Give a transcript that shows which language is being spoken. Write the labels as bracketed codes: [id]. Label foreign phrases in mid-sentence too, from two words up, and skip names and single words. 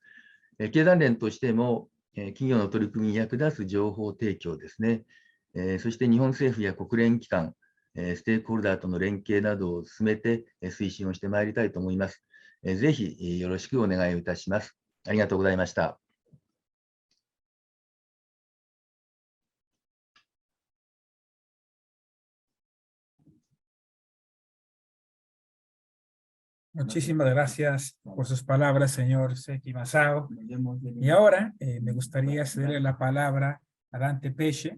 [ja] 経団連としても、企業の取り組みに役立つ情報提供ですね、そして日本政府や国連機関、ステークホルダーとの連携などを進めて推進をしてまいりたいと思います。ぜひよろしくお願いをいたします。ありがとうございました。 [es] Muchísimas gracias por sus palabras, señor Seki Masao. Y ahora me gustaría cederle la palabra a Dante Pesce.